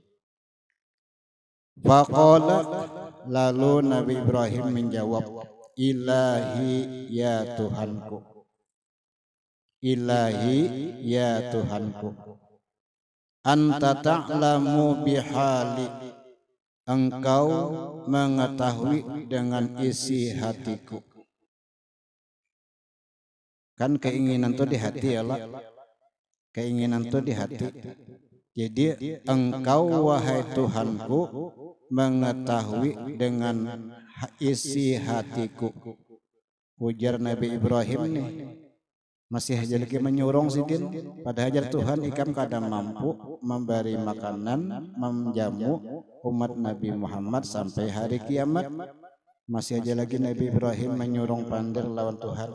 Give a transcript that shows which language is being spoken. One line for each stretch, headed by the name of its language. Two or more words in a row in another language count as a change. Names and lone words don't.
Indonesian: Faqala, lalu Nabi Ibrahim menjawab, ilahi ya Tuhanku, ilahi ya Tuhanku,
Arabic: أنت تعلم بحالي,
Indonesian: engkau mengetahui dengan isi hatiku. Kan keinginan tuh di hati ya Allah, keinginan tuh di hati. Jadi engkau wahai Tuhanku mengetahui dengan isi hatiku.
Banjar: Ujar Nabi Ibrahim nih, masih aja lagi menyurung sidin, padahal Tuhan ikam kada mampu memberi makanan, menjamu umat Nabi Muhammad sampai hari kiamat. Masih aja lagi Nabi Ibrahim menyurung pandir lawan Tuhan.